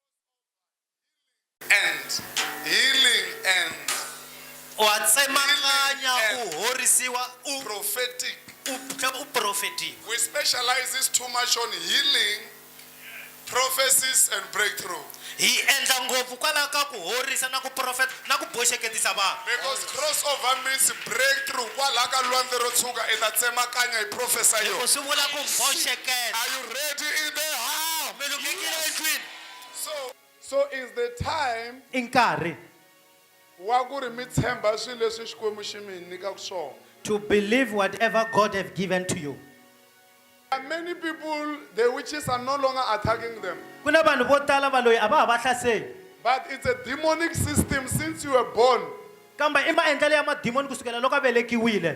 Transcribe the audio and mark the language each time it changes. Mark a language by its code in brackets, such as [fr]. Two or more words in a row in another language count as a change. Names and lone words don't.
[en] And healing and [ts] wa tsemakanya u horisiwa [en] prophetic. [ts] u profeti [en] We specialize this too much on healing, prophecies, and breakthrough. [ts] hi endla ngopfu kwalaho ka ku horisa na ku profeta na ku boxeketisa vanhu [en] Because crossover means breakthrough. [ts] Kwalaho ka lwandle ro tshuka i ta tsemakanya hi prophesy ku yona. swi vula ku boxeketa [en] Are you ready in the house? [ts] mi lunghekile endlwini [en] So is the time [ts] i nkarhi wa ku ri mi tshemba swilo leswi Xikwembu xi mi nyikaka swona. [en] to believe whatever God have given to you And many people, the witches are no longer attacking them. [ts] ku na vanhu vo tala va loyi a va ha va hlaseli [en] But it's a demonic system since you were born. [ts] kambe i maendlelo ya madimoni kusukela loko a velekiwile